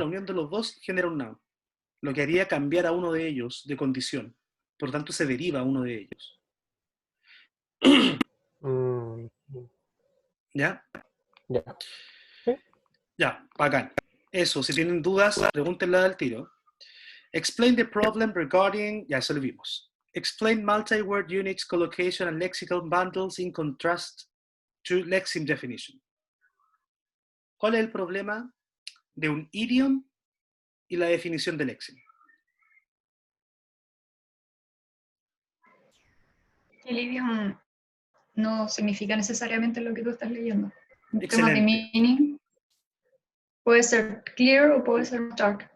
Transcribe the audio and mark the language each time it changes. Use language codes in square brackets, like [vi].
[es] la unión de los dos genera un noun, lo que haría cambiar a uno de ellos de condición. Por tanto, se deriva uno de ellos. Mm, ¿Ya? ya. Sí. Ya, bacán. Eso, si tienen dudas, pregúntenla al tiro. [en] Explain the problem regarding, [es] ya eso lo vimos. [en] Explain multi-word units, collocation, and lexical bundles in contrast to lexeme definition. [es] ¿Cuál es el problema de un idiom y la definición de lexeme? El idioma no significa necesariamente lo que tú estás leyendo. En temas de Excelente. meaning, puede ser clear o puede ser dark.